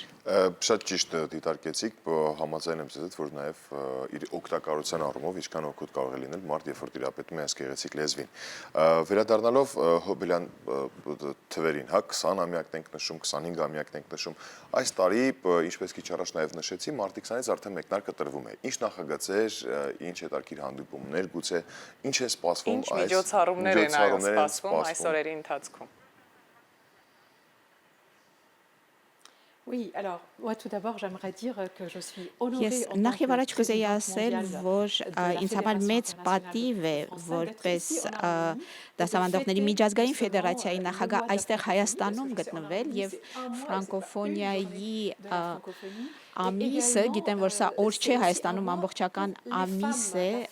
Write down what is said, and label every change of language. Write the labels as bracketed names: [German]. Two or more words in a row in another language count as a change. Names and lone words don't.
[Armenian] Շատ ճիշտ դիտարկեցիք, համաձայն եմ ձեզ հետ, որ նաև իր օգտակարության առումով ինչքան օգուտ կարող է լինել մարդ, երբ որ տիրապետում է այս գեղեցիկ լեզվին։ Վերադառնալով Հոբելյան թվերին, հա 20 ամյակն ենք նշում, 25 ամյակն ենք նշում, այս տարի, ինչպես քիչ առաջ նաև նշեցի, մարտի 20-ից արդեն մեկնարկը տրվում է։ Ինչ նախագծեր, ինչ հետաքրքիր հանդիպումներ, գուցե ինչ է սպասվում այս միջոցառումներ են սպասվում այս օրերի ընթացքում։ [French] Oui, alors, moi tout d'abord, j'aimerais dire que je suis honorée [Armenian] Ես [French] en tant [Armenian] նախ եւ առաջ [French] que [Armenian] կուզեի [French] présidente [Armenian] ասել, [French] mondiale [Armenian] որ [French] de la [Armenian] ինձ համար [French] Fédération [Armenian] մեծ պատիվ է որպես դասավանդողների միջազգային ֆեդերացիայի նախագահ այստեղ Հայաստանում գտնվել եւ ֆրանկոֆոնիայի ամիսը, գիտեմ, որ սա օր չէ Հայաստանում ամբողջական ամիս է